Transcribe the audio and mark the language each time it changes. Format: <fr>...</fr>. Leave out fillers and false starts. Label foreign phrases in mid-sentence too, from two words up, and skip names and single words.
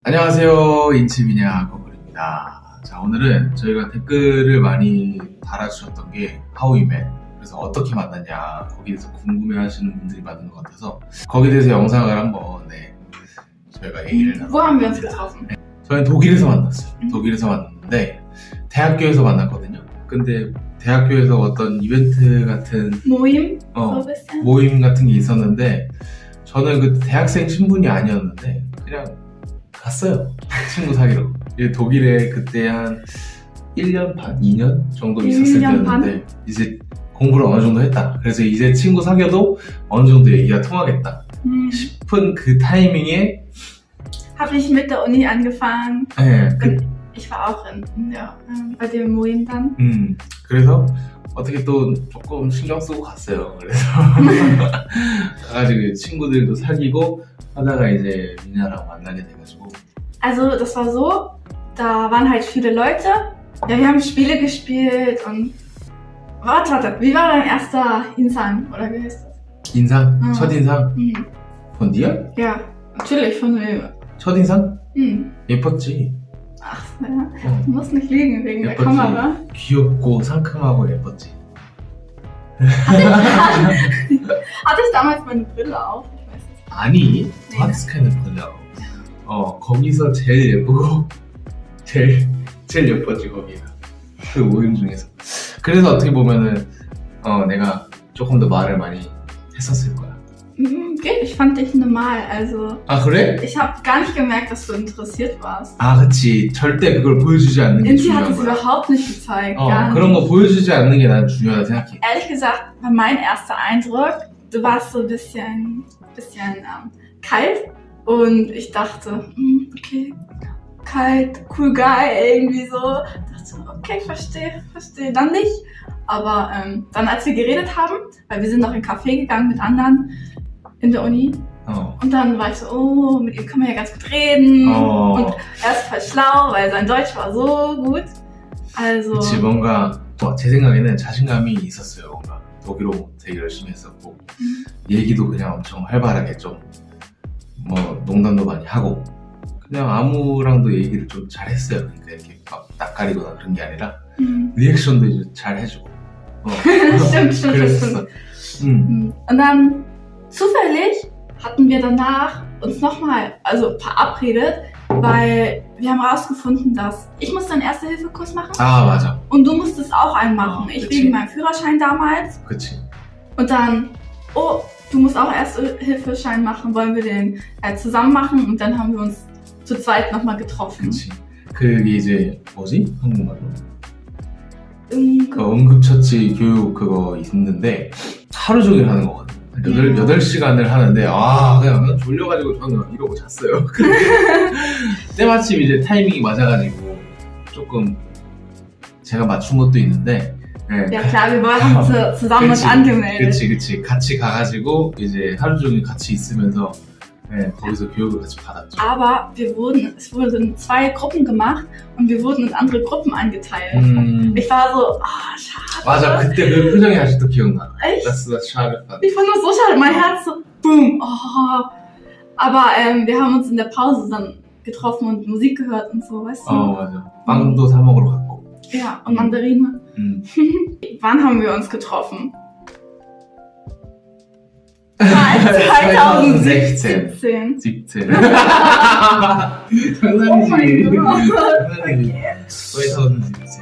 <ko>안녕하세요. 인치비냐 거글입니다. 자, 오늘은 저희가 댓글을 많이 달아주셨던 게 하우이맨, 그래서 어떻게 만났냐, 거기에 대해서 궁금해하시는 분들이 많은 것 같아서 거기에 대해서 영상을 한번 저희가 얘기를</ko> <de>Wo haben wir uns getroffen?</de> <ko>저희는 독일에서 만났어요. 독일에서 만났는데 대학교에서 만났거든요. 근데 대학교에서 어떤 이벤트 같은</ko> <de>Moim? So ein bisschen?</de> <ko>모임 같은 게 있었는데 저는 그 대학생 신분이 아니었는데 그냥 갔어요. 친구 사귀러. 독일에 그때 한 1년 반, 2년 정도 있었을 1년 반? 때였는데 이제 공부를 어느 정도 했다. 그래서 이제 친구 사귀어도 어느 정도 얘기가 통하겠다 싶은 그 타이밍에</ko> <de>Habe ich mit der Uni angefangen.</de> <ko>네,</ko> <de>Ich war auch bei dem Moim dann.</de> <ko>그래서 어떻게 또 조금 신경 쓰고 갔어요. 그래서 가가지고 친구들도 사귀고 하다가 이제 미나랑 만나게 돼가지고.</ko> <de>Also das war so, da waren halt viele Leute. Ja, wir haben Spiele gespielt und... Warte, wie war dein erster Insan? Oder wie heißt das?</de> <ko>인상? 첫인상?</ko> <de>von dir? Ja, natürlich, von mir.</de> <ko>첫인상? 예뻤지.</ko> <de>Ach, ja. Du musst nicht lügen wegen der</de> <ko>예뻤지.</ko> <de>Kamera.</de> <ko>귀엽고 상큼하고 예뻤지.</ko> <de>Hatte ich damals meine Brille auf? Ich weiß nicht. 아니, du hattest keine Brille auf.</de> <ko>거기서 제일 예쁘고 제일 예뻤지 거기가. 그 모임 중에서. 그래서 어떻게 보면은 내가 조금 더 말을 많이 했었을 거야.</ko> <de>Geht, ich fand dich normal, also</de> <ko>아 그래?</ko> <de>ich habe gar nicht gemerkt, dass du interessiert warst.</de> <ko>아 그치. 절대 그걸 보여주지 않는 게</ko> <de>Inti hat</de> <ko>중요한</ko> <de>es</de> <ko>거야.</ko> <de>überhaupt nicht gezeigt, gar</de> <ko>그런 거</ko> <de>nicht.</de> <ko>보여주지 않는 게 난 중요하다 생각해.</ko> <de>Ehrlich gesagt war mein erster Eindruck, du warst so ein bisschen kalt und ich dachte, okay, kalt, cool guy, irgendwie so. Dachte so, okay, verstehe, dann nicht. Aber dann als wir geredet haben, weil wir sind noch in einen Café gegangen mit anderen in der Uni und dann war ich so, oh, mit ihm kann man ja ganz gut reden und er ist voll schlau, weil sein Deutsch war so gut. Also</de> <ko>그치, 뭔가 제 생각에는 자신감이 있었어요. 뭔가 독일어 되게 열심히 했었고 얘기도 그냥 엄청 활발하게 좀 뭐 농담도 많이 하고 그냥 아무랑도 얘기를 좀 잘했어요. 그러니까 이렇게 막 낯가리거나 그런 게 아니라 리액션도 이제 잘 해주고</ko> <de>stimmt.</de> <ko>그랬었어.</ko> <de>Und dann zufällig hatten wir danach uns nochmal verabredet, weil wir haben herausgefunden, dass ich muss einen Erste-Hilfe-Kurs machen</de> <ko>아 맞아.</ko> <de>und du musstest auch einen machen. Ich</de> <ko>그치.</ko> <de>wegen meinem Führerschein damals.</de> <ko>그치.</ko> <de>Und dann, oh, du musst auch Erste-Hilfe-Schein machen, wollen wir den zusammen machen und dann haben wir uns zu zweit nochmal getroffen.</de> <ko>그치. 그게 이제 뭐지? 한국말로? 응급처치 교육 그거 있는데 하루 종일 하는 거거든. 8시간을 하는데 그냥 졸려가지고 저는 이러고 잤어요. 근데 때마침 이제 타이밍이 맞아가지고 조금 제가 맞춘 것도 있는데</ko> <de>Ja klar, wir waren zusammen uns angemeldet.</de> <ko>그치 같이 가가지고 이제 하루 종일 같이 있으면서 거기서 교육을 같이 받았죠.</ko> <de>Aber es wurden 2 Gruppen gemacht und wir wurden in andere Gruppen eingeteilt. Ich war so, schade.</de> <ko>맞아, 그때 그 표정이 아직도 기억나.</ko> <de>Echt? Das schade. Ich fand das so schade, mein Herz so, boom. Aber wir haben uns in der Pause dann getroffen und Musik gehört und so, weißt du?</de> <ko>맞아. 빵도 사 먹으러 갔고.</ko> <de>Ja, und Mandarine. Wann haben wir uns getroffen? 2017. 17. Oh mein Gott. 2017.</de>